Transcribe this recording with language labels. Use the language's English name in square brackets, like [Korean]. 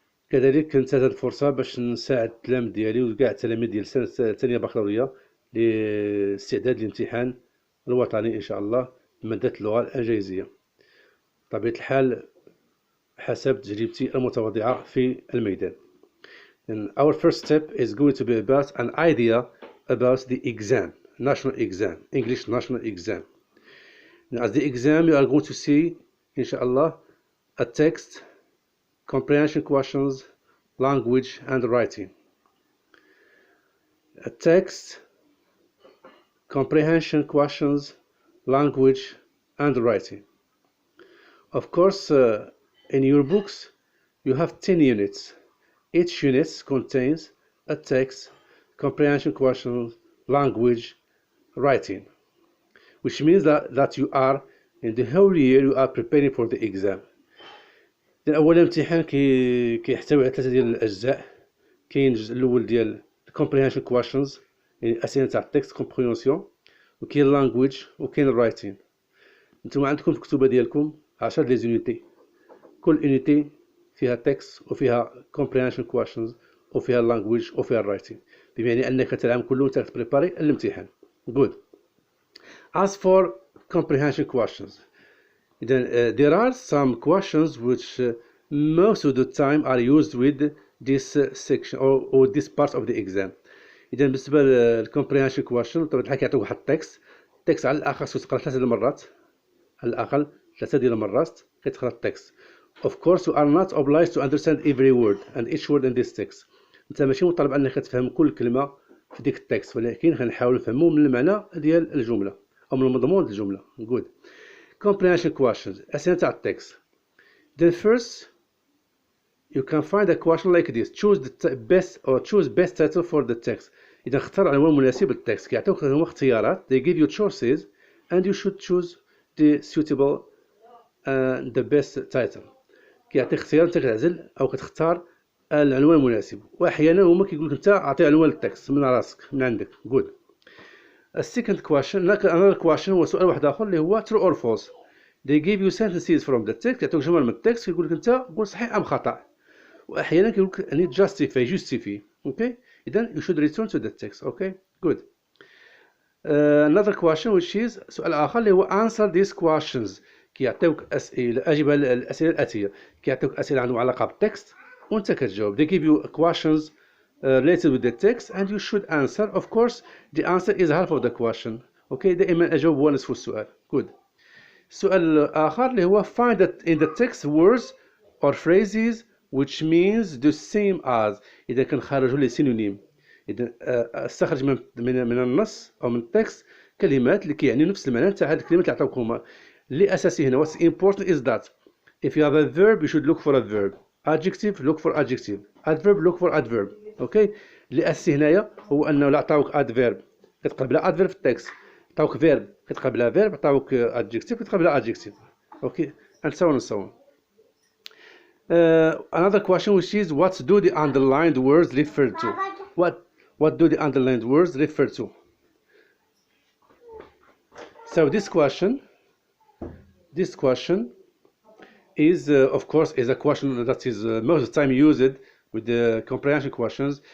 [Arabic] كذلك كنت هذه الفرصة باش نساعد التلاميذ ديالي وكاع التلاميذ ديال السنة الثانية بكالوريا لاستعداد الامتحان الوطني إن شاء الله بمادة اللغة الإنجليزية، بطبيعة الحال حسب تجربتي المتواضعة في الميدان. [English] And our first step is going to be about an idea about the exam, national exam, English national exam. Now, as the exam, you are going to see, inshallah, a text, comprehension questions, language, and writing. A text, comprehension questions, language, and writing. Of course, in your books, you have 10 units. Each unit contains a text, comprehension questions, language, writing, which means that you are in the whole year you are preparing for the exam. [Arabic] أول امتحان كيحتوي على 3 ديال الأجزاء. كاين الجزء الأول ديال comprehension questions، يعني أسئلة تاع التكست comprehension، وكاين language وكاين writing. نتوما عندكم في الكتوبة ديالكم 10 ديال زونيتي، كل unité فيها text وفيها comprehension questions وفيها language وفيها writing، بمعنى أنك العام كله تبريباري الامتحان. [English] Good. As for comprehension questions, then there are some questions which most of the time are used with this section or this part of the exam. [Arabic] إذا بالنسبة للcomprehension question بطبيعة الحال كيعطيوك واحد التكست على الأقل خصو تقرا 3 المرات، على الأقل 3 ديال المرات كتقرا التكست. [English] Of course, you are not obliged to understand every word and each word in this text. [Arabic] انت ماشي مطالب انك تفهم كل كلمه في ديك التكست، ولكن غنحاول نفهمو من المعنى ديال الجمله او من المضمون ديال الجمله. Good. [English] Comprehension questions، [Arabic] اسئله تاع التكست. [English] Then first you can find a question like this: choose the best title for the text. [Arabic] اذا اختار عنوان مناسب للتكست، كيعطيوك هما اختيارات. [English] They give you choices and you should choose the suitable and the best title. [Arabic] كيعطيك اختيار انت كتعزل او كتختار العنوان المناسب، واحيانا هما كيقول لك انت اعطي عنوان للتكست من راسك من عندك. جود. [English] السيكند question, another question [Arabic] هو سؤال واحد اخر اللي هو [English] true or false. they give you sentences from the text، [Arabic] كيعطيوك جمل من التكست كيقول لك انت قول صحيح ام خطا، واحيانا كيقول لك يعني justify. [English] Okay, اذا you should return to the text. Okay good. another question which is [Arabic] سؤال اخر اللي هو [English] answer these questions. [Arabic] كيعطيوك اسئله اجب على الاسئله الاتيه، كيعطيوك اسئله عندهم علاقه بالتكست وانت كتجاوب. [English] they give you questions related with the text and you should answer. of course the answer is half of the question. [Arabic] اوكي، دائما اجاوب هو نصف السؤال. [English] good. [Arabic] السؤال الاخر اللي هو [English] find that in the text words or phrases which means the same as. [Arabic] اذا كنخرجوا لي سينونيم، اذا استخرج من النص او من التكست كلمات اللي كيعني نفس المعنى تاع هذه الكلمات اللي عطاوكم. اللي اساسي هنا [English] what's important is that if you have a verb you should look for a verb, adjective look for adjective, adverb look for adverb. [Arabic] اوكي، اللي اساسي هنايا هو انه لا عطاوك adverb كتقلب لها adverb في التكست، عطاوك verb كتقلب لها verb، عطاوك adjective كتقلب لها adjective. [English] Okay and so on and so on. Another question which is what do the underlined words refer to. What do the underlined words refer to. So this question is of course is a question that is most of the time used with the comprehension questions.